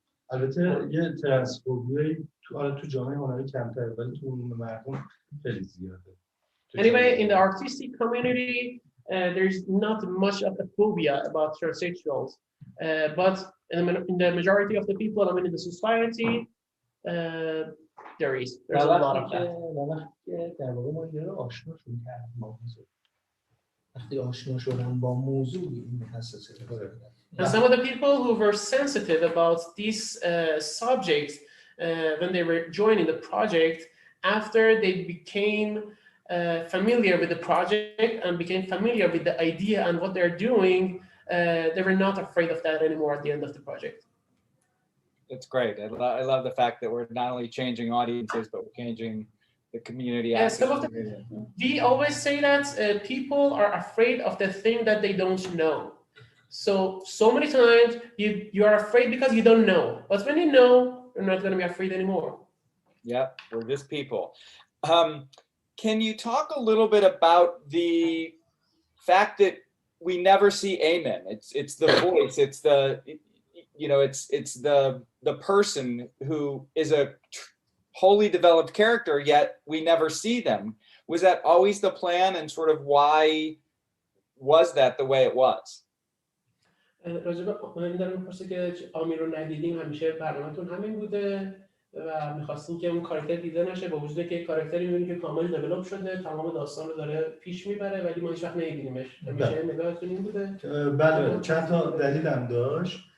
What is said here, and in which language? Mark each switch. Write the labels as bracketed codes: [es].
[fa] البته یه ترنسفوبی تو جامعه هنری کمتره ولی تو مردم خیلی زیاده. [en] Anyway, in the artistic community, there's not much of a phobia about transsexuals, but in the majority of the people, I mean, in the society, there's a lot of that. [fa] در واقع ما یه آشناشون کردیم با موضوع. وقتی آشنا شدن با موضوع این حساسیت داره. [en] And some of the people who were sensitive about these subjects when they were joining the project, after they became familiar with the project and became familiar with the idea and what they're doing, they were not afraid of that anymore at the end of the project. It's great. I love the fact that we're not only changing audiences, but we're changing the community. Yeah, we always say that people are afraid of the thing that they don't know. So many times you are afraid because you don't know. But when you know, you're not going to be afraid anymore. Yep, we're just people. Can you talk a little bit about the fact that we never see Amen? It's the voice. It's the it's the person who is a wholly developed character, yet we never see them. Was that always the plan, and sort of why was that the way it was? [fa] راجب من دارم می‌پرسه که آمین رو ندیدیم همیشه برنامه‌تون همین بوده و می‌خواستیم که اون کاراکتر دیده نشه با وجودی که کاراکتری می‌بینیم که کامل دیولپ شده تمام داستان رو داره پیش میبره ولی ما هیچ وقت نمی‌بینیمش همیشه نگاهتون این بوده. بله چند تا دلیلم داشت.